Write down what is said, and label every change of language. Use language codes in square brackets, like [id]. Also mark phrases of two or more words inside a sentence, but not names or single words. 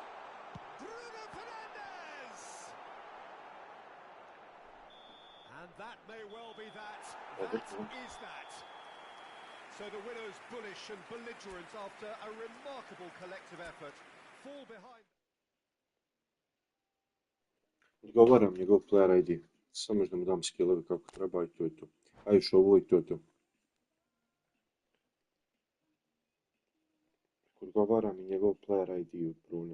[en] Bruno Fernandes! And that may well be that. That is that. So the winners bullish and belligerent after a remarkable collective effort. Fall behind. [hr] Odgovaram njegov [en] player ID. [hr] Samo da mu dam skillove kako treba i to je to. A još ovo i to je to. Odgovaram i njegov [en] player ID [hr] od Brune.